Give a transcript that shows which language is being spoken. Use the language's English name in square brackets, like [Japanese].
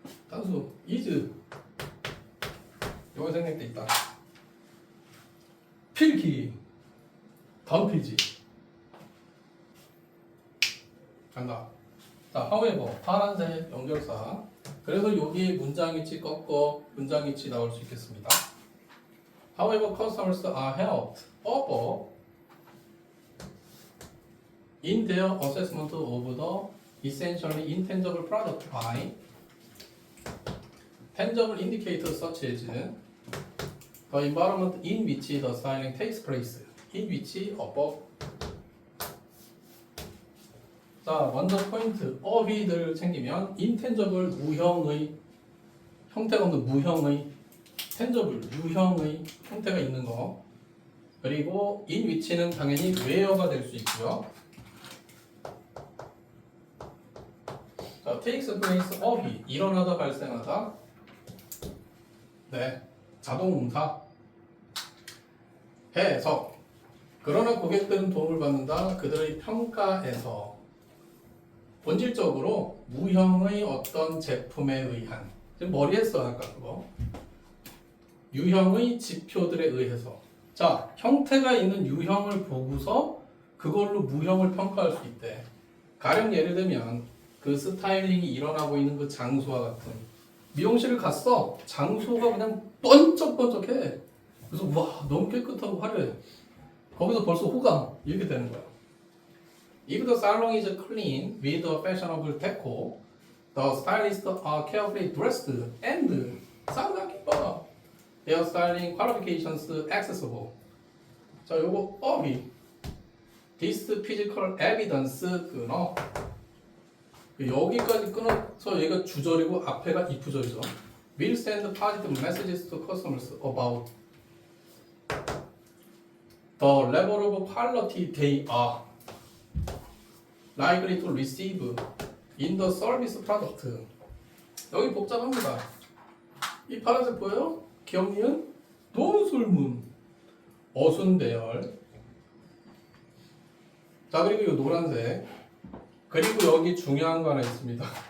[Korean] 단수 is 요거 생략돼 있다. 필기 다음 페이지 간다. 자, however 파란색 연결사. 그래서 여기 문장위치 꺾어 문장위치 나올 수 있겠습니다. [English] However, customers are helped over in their assessment of the essentially intangible product by tangible indicators such as the environment in which the styling takes place, in which above. [Korean] 자, 먼저 포인트 어휘들 챙기면 intangible 무형의 형태가 없는 무형의 tangible 유형의 형태가 있는 거, 그리고 in which는 당연히 where가 될 수 있고요. 자, takes place 어휘 일어나다 발생하다. 네, 자동응사. 해석. 그러나 고객들은 도움을 받는다. 그들의 평가에서 본질적으로 무형의 어떤 제품에 의한, 지금 머리에 써 아까 그거 유형의 지표들에 의해서. 자, 형태가 있는 유형을 보고서 그걸로 무형을 평가할 수 있대. 가령 예를 들면 그 스타일링이 일어나고 있는 그 장소와 같은, 미용실을 갔어. 장소가 그냥 번쩍번쩍해. 그래서 와, 너무 깨끗하고 화려해. 거기서 벌써 호감 이렇게 되는 거야. [English] If the salon is clean with a fashionable decor, the stylists are carefully dressed and [Korean] 쌍둥이 봐. [English] Their styling qualifications accessible. [Korean] 자, 요거 어휘. [English] This physical evidence 끊어. [Korean] 여기까지 끊어서 얘가 주절이고 앞에가 if절이죠. [English] Will send positive messages to customers about the level of quality they are likely to receive in the service product. [Korean] 여기 복잡합니다. 이 파란색 보여요? 기억니은 논술문 어순대열. 자, 그리고 이 노란색. 그리고 여기 중요한 거 하나 있습니다.